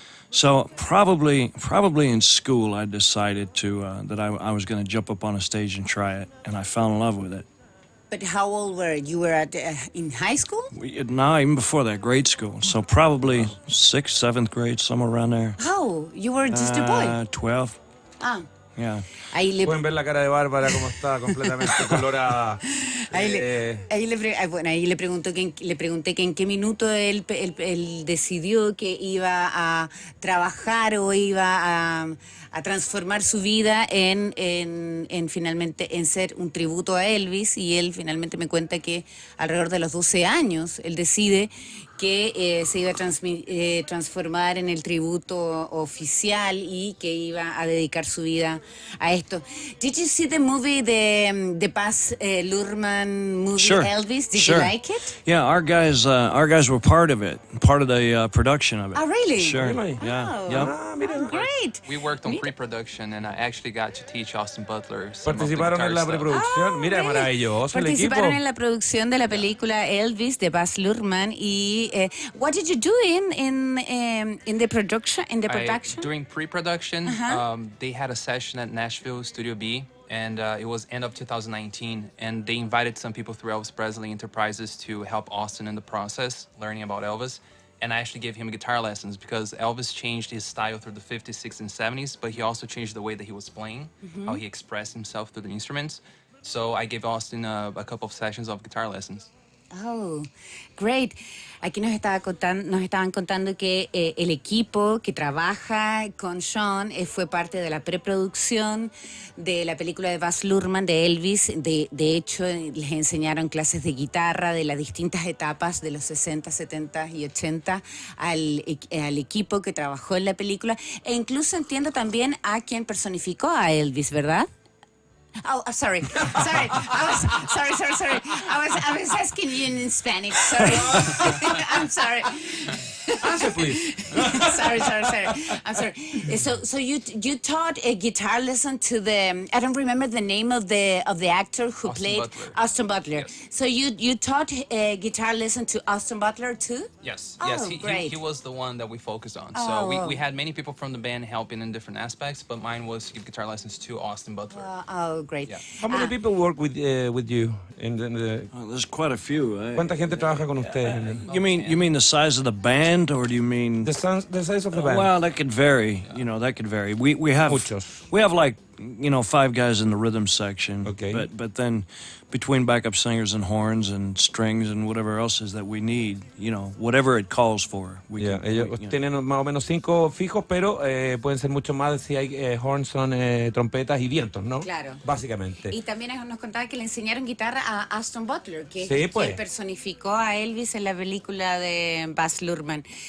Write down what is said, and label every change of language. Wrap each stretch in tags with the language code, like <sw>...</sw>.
<en>So probably in school, I decided that I was going to jump up on a stage and try it, and I fell in love with it. But how old were you? You were in high school? No, even before that, grade school. So probably 6th, 7th grade, somewhere around there. How? You were just a boy? 12. Ah. Yeah.</en> <es>Pueden ver la cara de Bárbara como está completamente colorada. Ahí le pregunté que en qué minuto él decidió que iba a trabajar o iba a transformar su vida en finalmente en ser un tributo a Elvis, y él finalmente me cuenta que alrededor de los 12 años él decide que se iba a transformar en el tributo oficial y que iba a dedicar su vida a esto.</es> <en>Did you see the movie, the Baz Luhrmann movie, Sure. Elvis? Did Sure. you like it? Yeah, our guys were part of it, part of the production of it. Oh, really? Sure. Really? Yeah. Oh. Yep. Great. We worked on pre-production, and I actually got to teach Austin Butler some of the</en> <es>Participaron en la</es> <en>guitar stuff.</en> <es>preproducción. Mira,</es> <en>really?</en> <es>maravilloso el equipo. Participaron en la producción de la película Elvis de Baz Luhrmann.</es> <en>Y what did you do in the production? During pre-production, they had a session at Nashville Studio B, and it was end of 2019, and they invited some people through Elvis Presley Enterprises to help Austin in the process, learning about Elvis. And I actually gave him guitar lessons because Elvis changed his style through the 50s, 60s, and 70s, but he also changed the way that he was playing, how he expressed himself through the instruments. So I gave Austin a couple of sessions of guitar lessons. Oh, great.</en> <es>Aquí nos estaban contando que el equipo que trabaja con Shawn fue parte de la preproducción de la película de Baz Luhrmann, de Elvis. De hecho, les enseñaron clases de guitarra de las distintas etapas de los 60, 70 y 80 al equipo que trabajó en la película. E incluso entiendo también a quien personificó a Elvis, ¿verdad?</es> <en>Oh, sorry. I was asking you in Spanish. Sorry. I'm sorry. Answer, please. sorry. I'm sorry. So you taught a guitar lesson to the I don't remember the name of the actor who played Butler. Austin Butler. Yes. So you taught a guitar lesson to Austin Butler too? Yes, Oh, yes, great. he was the one that we focused on. Oh, So wow. we had many people from the band helping in different aspects, but mine was to give guitar lessons to Austin Butler. Oh, great. Yeah. How many people work with you in the There's quite a few.</en> <es>¿Cuánta gente trabaja con ustedes? En</es> <en>You mean the size of the band, or do you mean? the size of the band. Well, that could vary. You know, that could vary. We have</en> <es>Muchos.</es> <en>we have like 5 guys in the rhythm section. Okay. But then between backup singers and horns and strings and whatever else is that we need, whatever it calls for.</en> <es>Yeah, ellos tienen más o menos 5 fijos, pero pueden ser mucho más si hay horns, son trompetas y vientos, ¿no? Claro. Básicamente. Y también nos contaba que le enseñaron guitarra a Aston Butler, que Sí, es pues. quien personificó a Elvis en la película de Baz Luhrmann.</es>